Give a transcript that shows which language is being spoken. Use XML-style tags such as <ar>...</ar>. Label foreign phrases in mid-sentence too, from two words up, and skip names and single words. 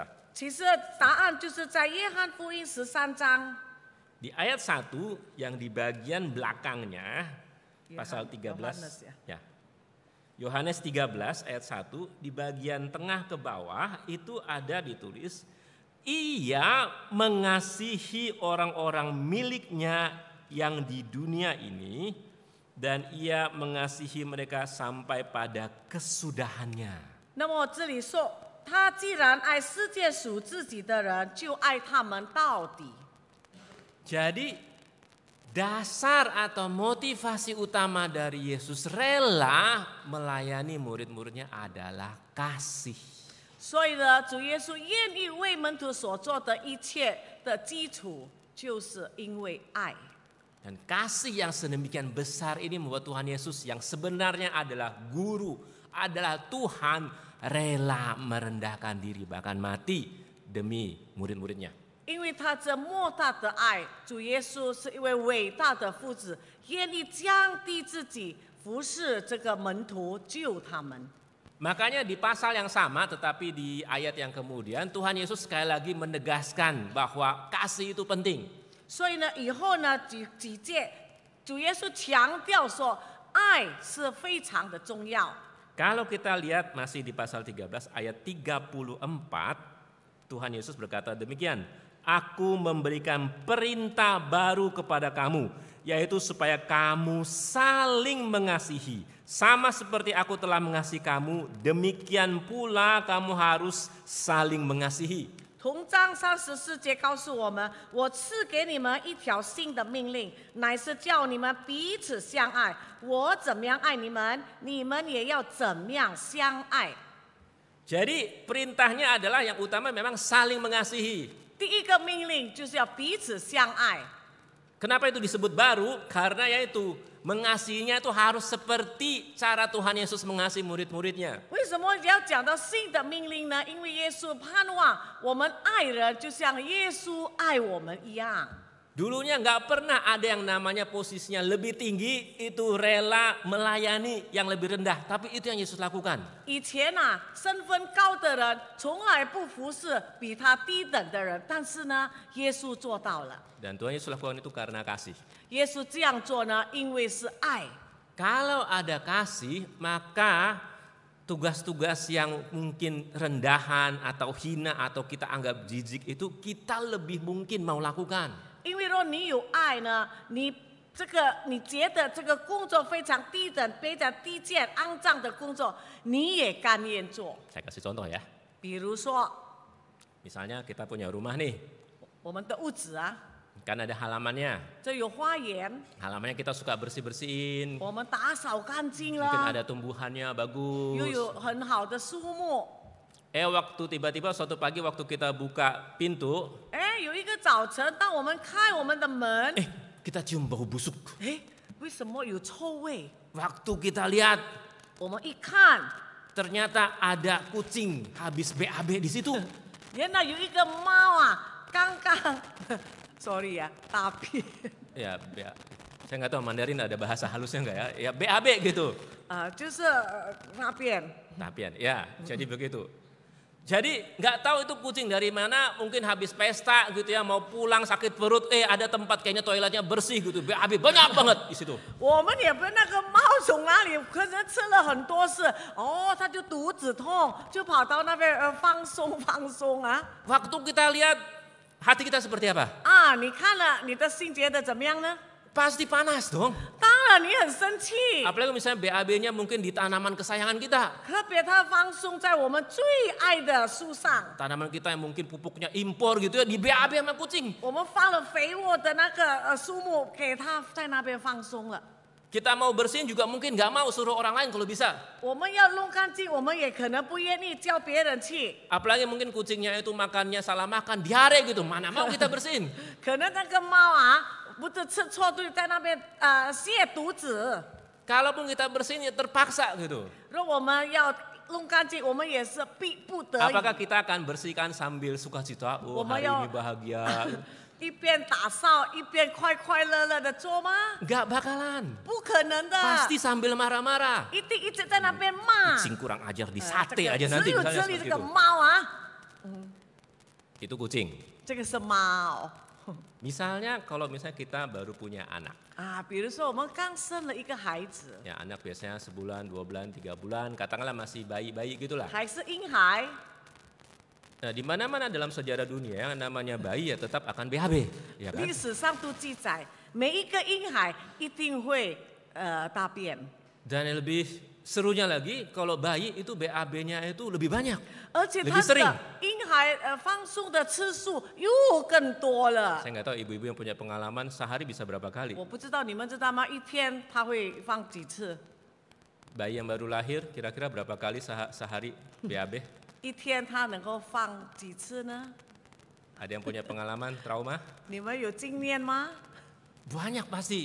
<zh>其实答案就是在约翰福音13章。</zh> <id>Di ayat 1 yang di bagian belakangnya, pasal 13. Yohanes ya. Ya. Yohanes 13 ayat 1 di bagian tengah ke bawah itu ada ditulis, ia mengasihi orang-orang miliknya yang di dunia ini dan ia mengasihi mereka sampai pada kesudahannya.</id> <zh>那么这里说，他既然爱世界属自己的人，就爱他们到底。</zh> <id>Jadi dasar atau motivasi utama dari Yesus rela melayani murid-muridnya adalah kasih.</id> <zh>所以呢，主耶稣愿意为门徒所做的一切的基础，就是因为爱。</zh> <id>Dan kasih yang sedemikian besar ini membuat Tuhan Yesus yang sebenarnya adalah guru, adalah Tuhan, rela merendahkan diri bahkan mati demi murid-muridnya.</id> <zh>因为他这莫大的爱，主耶稣是一位伟大的父子，愿意降低自己，服侍这个门徒，救他们。</zh> <id>Makanya di pasal yang sama tetapi di ayat yang kemudian Tuhan Yesus sekali lagi menegaskan bahwa kasih itu penting.</id> <zh>所以呢，以后呢几届，主耶稣强调说，爱是非常的重要。</zh> <id>Kalau kita lihat masih di pasal 13 ayat 34, Tuhan Yesus berkata demikian, aku memberikan perintah baru kepada kamu, yaitu supaya kamu saling mengasihi. Sama seperti aku telah mengasihi kamu, demikian pula kamu harus saling mengasihi.</id> <zh>同章34节告诉我们，我赐给你们一条新的命令，乃是叫你们彼此相爱。我怎么样爱你们，你们也要怎么样相爱。</zh> <id>Jadi perintahnya adalah yang utama memang saling mengasihi.</id> <zh>第一个命令就是要彼此相爱。</zh> <id>Kenapa itu disebut baru? Karena yaitu mengasihinya itu harus seperti cara Tuhan Yesus mengasihi murid-muridnya.</id> <zh>为什么要讲到新的命令呢？因为耶稣盼望我们爱人就像耶稣爱我们一样。</zh> <id>Dulunya nggak pernah ada yang namanya posisinya lebih tinggi itu rela melayani yang lebih rendah. Tapi itu yang Yesus lakukan.</id> <zh>以前啊，身份高的人从来不服侍比他低等的人，但是呢，耶稣做到了。</zh> <id>Dan Tuhan Yesus lakukan itu karena kasih.</id> <zh>耶稣这样做呢，因为是爱。</zh> <id>Kalau ada kasih, maka tugas-tugas yang mungkin rendahan atau hina atau kita anggap jijik itu kita lebih mungkin mau lakukan.</id> <zh>因为若你有爱呢，你觉得这个工作非常低等、非常低贱、肮脏的工作，你也甘愿做。</zh> <id>Saya kasih contoh ya.</id> <zh>比如说，</zh> <id>Misalnya kita punya rumah nih,</id> <zh>我们的屋子啊，</zh> <id>kan ada halamannya.</id> <zh>这有花园，</zh> <id>Halamannya kita suka bersih-bersihin.</id> <zh>我们打扫干净</zh> <id>Mungkin</id> <zh>了，</zh> <id>ada tumbuhannya</id> <zh>又</zh> <id>bagus.</id> <zh>有很好的树木。</zh> <id>Waktu tiba-tiba suatu pagi waktu kita buka pintu,</id> <zh>哎，有一个早晨，当我们开我们的门，</zh> <id>kita cium bau busuk.</id> <zh>哎，为什么有臭味？</zh> <id>Waktu kita lihat,</id> <zh>我们一看，</zh> <id>ternyata ada kucing habis BAB di situ.</id> <zh>原来有一个猫啊，刚刚，sorry 呀，大便。</zh> <id>Ya, saya nggak tahu Mandarin ada bahasa halusnya nggak ya? Ya BAB gitu.</id> <zh>就是大便。</zh> <id>Tapian, ya, jadi begitu. Jadi nggak tahu itu kucing dari mana, mungkin habis pesta gitu ya, mau pulang sakit perut, ada tempat kayaknya toiletnya bersih gitu, BAB banyak banget di situ.</id> <zh>我们也不知道那个猫从哪里，可能吃了很多次，哦，它就肚子痛，就跑到那边放松啊。</zh> <id>Waktu kita lihat, hati kita seperti apa?</id> <zh>啊，你看了，你的心觉得怎么样呢？</zh> <id>Pasti panas dong.</id> <zh>当然你很生气，</zh> <id>Apalagi misalnya BAB-nya mungkin di tanaman kesayangan kita.</id> <zh>特别它放松在我们最爱的树上。</zh> <id>Tanaman kita yang mungkin pupuknya impor gitu ya, di BAB sama kucing.</id> <zh>我们放了肥沃的那个树木给它在那边放松了。</zh> <id>Kita mau bersihin juga mungkin nggak mau suruh orang lain kalau bisa.</id> <zh>我们要弄干净，我们也可能不愿意叫别人去。</zh> <id>Apalagi mungkin kucingnya itu makannya salah makan, diare gitu, mana mau kita bersihin.</id> <zh>可能那个猫啊，不是吃错对，在那边泻肚子。</zh> <id>Kalaupun kita bersihin ya terpaksa gitu.</id> <zh>如果我们要弄干净，我们也是逼不得已。</zh> <id>Apakah kita akan bersihkan sambil sukacita? Oh, hari ini bahagia.</id> <zh>一边打扫一边快快乐乐的做吗？</zh> <id>Nggak bakalan.</id> <zh>不可能的，</zh> <id>Pasti sambil marah-marah.</id> <zh>一定一直在那边骂。</zh> <id>Kucing kurang ajar di</id> <zh>这</zh> <id>sate</id> <zh>个</zh> <id>aja</id> <zh>只</zh> <id>nanti</id> <zh>有</zh> <id>misalnya</id> <zh>这里</zh> <id>seperti</id> <zh>这个</zh> <id>itu.</id> <zh>猫啊，</zh> <id>Itu kucing.</id> <zh>这个是猫</zh> <id>Misalnya kalau misalnya kita baru punya anak.</id> <zh>啊。比如说我们刚生了一个孩子，</zh> <id>Ya anak biasanya sebulan, 2 bulan, 3 bulan, katakanlah masih bayi-bayi gitulah.</id> <zh>还是婴孩，</zh> <id>Nah, di mana-mana dalam sejarah dunia yang namanya bayi ya tetap akan BAB, ya kan?</id> <zh>历史上都记载，每一个婴孩一定会大便，</zh> <id>Dan yang lebih serunya lagi kalau bayi itu BAB-nya itu lebih banyak.</id> <zh>而且</zh> <id>lebih</id> <zh>他</zh> <id>sering.</id> <zh>的婴孩放松的次数又更多了。</zh> <id>Saya nggak tahu ibu-ibu yang punya pengalaman sehari bisa berapa kali.</id> <zh>我不知道你们知道吗？一天他会放几次？</zh> <id>Bayi yang baru lahir kira-kira berapa kali sehari BAB?</id> <zh>一天他能够放几次呢？</zh> <id>Ada yang punya pengalaman trauma?</id> <zh>你们有经验吗？</zh> <id>Banyak pasti.</id>